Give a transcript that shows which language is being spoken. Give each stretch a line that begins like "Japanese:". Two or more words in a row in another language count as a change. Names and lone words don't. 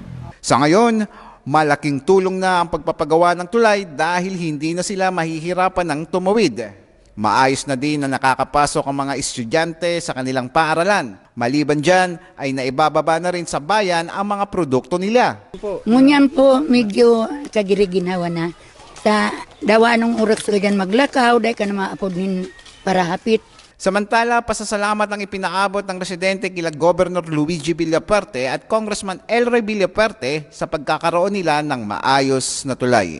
Filipino: Sa ngayon, malaking tulong na ang pagpapagawa ng tulay dahil hindi na sila mahihirapan ng tumawid. Maayos na din na nakakapasok ang mga estudyante sa kanilang paaralan. Maliban dyan ay naibababa na rin sa bayan ang mga produkto nila.
Bikol: Ngunyan po medyo kagiriginawa na. Sa dawa ng oras ka dyan maglakaw, dahil ka na maapod nin para hapit.
Filipino: Samantala, pasasalamat ang ipinaabot ng residente kila Governor Luigi Villaperte at Congressman El Rey Villaperte sa pagkakaroon nila ng maayos na tulay.